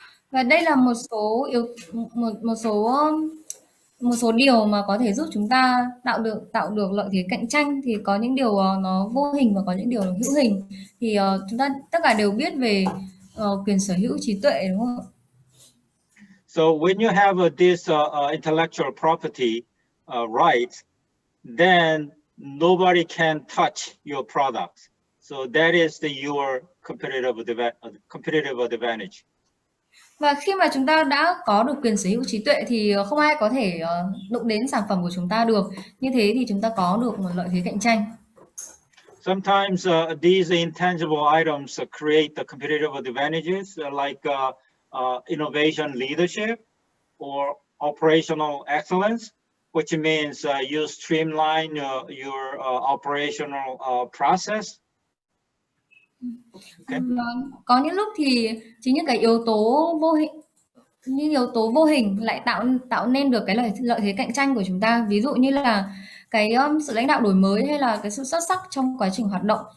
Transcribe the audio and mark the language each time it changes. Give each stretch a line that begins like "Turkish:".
Vietnamese: Và đây là một số điều mà có thể giúp chúng ta tạo được lợi thế cạnh tranh. Thì có những điều nó vô hình và có những điều hữu hình. Thì chúng ta tất cả đều biết về quyền sở hữu trí tuệ, đúng không?
English: So when you have this intellectual property rights, then nobody can touch your products. So that is your competitive advantage.
Vietnamese: Và khi mà chúng ta đã có được quyền sở hữu trí tuệ thì không ai có thể đụng đến sản phẩm của chúng ta được. Như thế thì chúng ta có được một lợi thế cạnh tranh.
English: Sometimes these intangible items create the competitive advantages like innovation leadership or operational excellence, which means you streamline your operational process. Okay.
Vietnamese: Có những lúc thì chính những cái yếu tố vô hình lại tạo nên được cái lợi thế cạnh tranh của chúng ta. Ví dụ như là cái sự lãnh đạo đổi mới hay là cái sự xuất sắc trong quá trình hoạt động.